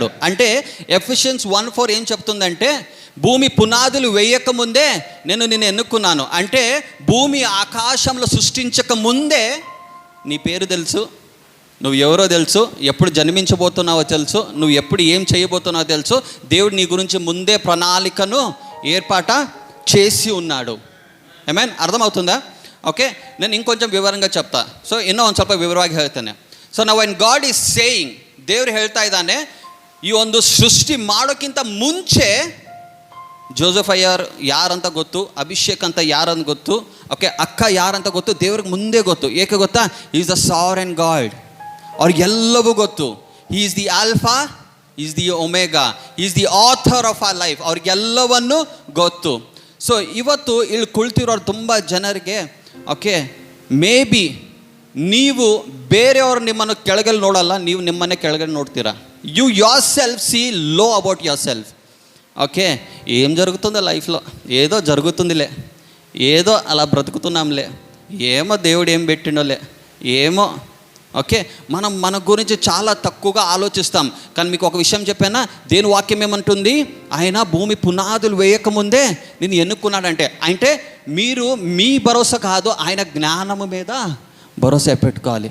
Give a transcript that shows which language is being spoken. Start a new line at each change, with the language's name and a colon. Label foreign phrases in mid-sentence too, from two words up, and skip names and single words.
Telugu: అంటే ఎఫిషియన్స్ 1:4 ఏం చెప్తుందంటే, భూమి పునాదులు వేయక ముందే నేను నిన్ను ఎన్నుకున్నాను. అంటే భూమి ఆకాశంలో సృష్టించక ముందే నీ పేరు తెలుసు, నువ్వు ఎవరో తెలుసు, ఎప్పుడు జన్మించబోతున్నావో తెలుసు, నువ్వు ఎప్పుడు ఏం చేయబోతున్నావో తెలుసు. దేవుడు నీ గురించి ముందే ప్రణాళికను ఏర్పాటు చేసి ఉన్నాడు. ఆమెన్, అర్థమవుతుందా? ఓకే, నేను ఇంకొంచెం ವಿವರಂగా చెప్తా.
Kannada: ಸೊ ಇನ್ನೂ ಒಂದು ಸ್ವಲ್ಪ ವಿವರವಾಗಿ ಹೇಳ್ತೇನೆ. ಸೊ ನಾವು
English: when God is saying,
Kannada: ದೇವ್ರು ಹೇಳ್ತಾ ಇದ್ದಾನೆ, ಈ ಒಂದು ಸೃಷ್ಟಿ ಮಾಡೋಕ್ಕಿಂತ ಮುಂಚೆ ಜೋಸೆಫ್ ಅಯ್ಯರ್ ಯಾರಂತ ಗೊತ್ತು, ಅಭಿಷೇಕ್ ಅಂತ ಯಾರಂತ ಗೊತ್ತು, ಓಕೆ, ಅಕ್ಕ ಯಾರಂತ ಗೊತ್ತು, ದೇವ್ರಿಗೆ ಮುಂದೆ ಗೊತ್ತು. ಏಕೆ ಗೊತ್ತಾ?
English: is the sovereign God,
Kannada: ಅವ್ರಿಗೆಲ್ಲವೂ ಗೊತ್ತು.
English: He is the alpha, is the omega, is the author of our life,
Kannada: ಅವ್ರಿಗೆಲ್ಲವನ್ನು ಗೊತ್ತು. ಸೊ ಇವತ್ತು ಇಲ್ಲಿ ಕುಳಿತಿರೋರು ತುಂಬ ಜನರಿಗೆ, ಓಕೆ,
English: maybe
Kannada: ನೀವು ಬೇರೆಯವರು ನಿಮ್ಮನ್ನು ಕೆಳಗಲ್ಲಿ ನೋಡಲ್ಲ, ನೀವು ನಿಮ್ಮನ್ನೇ ಕೆಳಗಡೆ ನೋಡ್ತೀರಾ.
English: you yourself see low about yourself.
Telugu: ఓకే, ఏం జరుగుతుందో లైఫ్లో, ఏదో జరుగుతుందిలే, ఏదో అలా బ్రతుకుతున్నాంలే, ఏమో దేవుడు ఏం పెట్టిండోలే, ఏమో. ఓకే, మనం మన గురించి చాలా తక్కువగా ఆలోచిస్తాం. కానీ మీకు ఒక విషయం చెప్పానా, దేని వాక్యం ఏమంటుంది? ఆయన భూమి పునాదులు వేయకముందే నేను ఎన్నుకున్నాడంటే, అంటే మీరు మీ భరోసా కాదు, ఆయన జ్ఞానము మీద భరోసా పెట్టుకోవాలి.